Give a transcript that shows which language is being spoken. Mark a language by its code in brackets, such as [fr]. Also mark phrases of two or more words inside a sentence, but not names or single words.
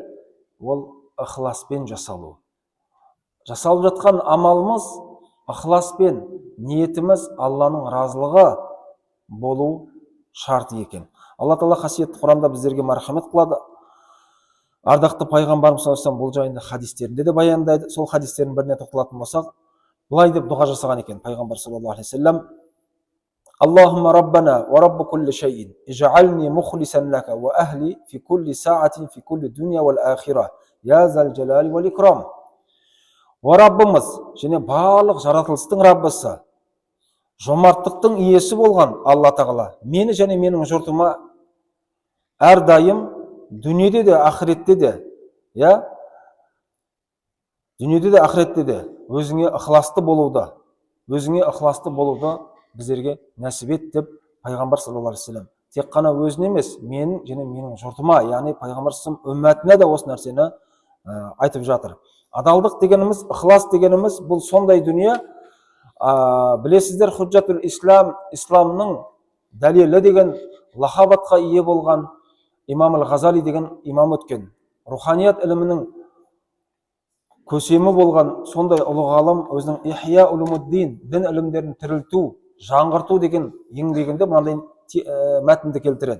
[kk] Ол ықыласпен жасалу. Жасалып жатқан амалымыз ықыласпен, ниетіміз Алланың разылығы болу шарты екен. Алла Тағала қасиетті Құранда біздерге мархамет қылады. Ардақты пайғамбарымыз [ar] صلى الله عليه وسلم [kk] бұл жайында хадистерінде де баяндайды. Сол хадистердің біріне тоқталатын болсақ, былай деп дұға жасаған екен пайғамбар [ar] صلى الله عليه وسلم: اللهم ربنا ورب كل شيء اجعلني مخلصا لك وأهلي في كل ساعة في كل الدنيا والآخرة, يا ذا الجلال والإكرام. [kk] О Раббымыз, және барлық жаратылыстың Раббысы, жомарттықтың иесі болған Алла Тағала, мені және менің жұртыма әрдайым дүниеде де ақыретте де, дүниеде де ақыретте де өзіңе ықыласты болуды біздерге нәсіп ет деп пайғамбар [ar] صلى الله عليه وسلم [kk] тек қана өзіне емес, менің және менің жұртыма, яғни пайғамбар [ar] صلى الله عليه وسلم [kk] үмметіне де осы нәрсені айтып жатыр. Адалдық дегеніміз, ықылас дегеніміз бұл сондай дүние. Білесіздер, Худжатул Ислам, исламның дәлелі деген лақабатқа ие болған имам Ғазали деген имам өткен. Руханият ілімінің көсемі болған сондай ұлы ғалым өзінің Ихия улумуддин, дін ілімдерін тірілту, жаңғырту деген еңбегінде мынандай мәтінді келтіреді.